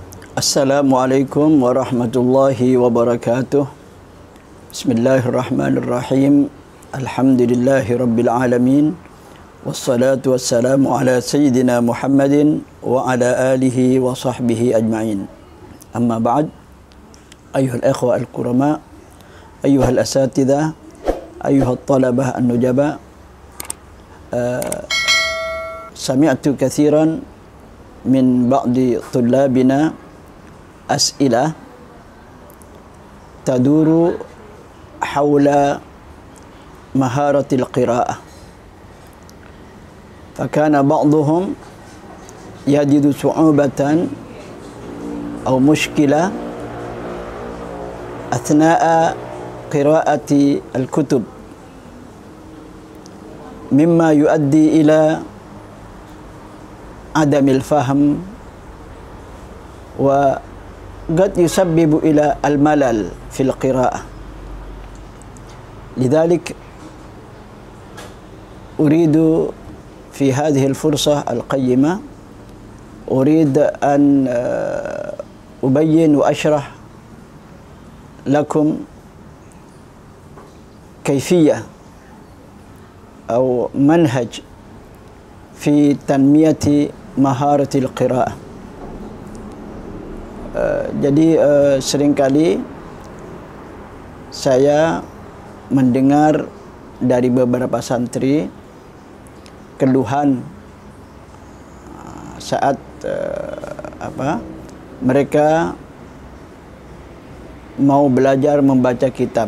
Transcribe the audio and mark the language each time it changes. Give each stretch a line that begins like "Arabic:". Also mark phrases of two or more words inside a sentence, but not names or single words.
Arabic: السلام عليكم ورحمة الله وبركاته. بسم الله الرحمن الرحيم. الحمد لله رب العالمين. والصلاة والسلام على سيدنا محمد وعلى آله وصحبه أجمعين. أما بعد. أيها الإخوة الكرام، أيها الأساتذة، أيها الطلبة النجباء. سمعت كثيرا من بعض طلابنا أسئلة تدور حول مهارة القراءة. فكان بعضهم يجد صعوبة أو مشكلة أثناء قراءة الكتب مما يؤدي إلى عدم الفهم و قد يسبب إلى الملل في القراءة. لذلك أريد في هذه الفرصة القيمة أريد أن أبين وأشرح لكم كيفية أو منهج في تنمية مهارة القراءة.
Indonesian: Jadi seringkali saya mendengar dari beberapa santri keluhan saat mereka mau belajar membaca kitab.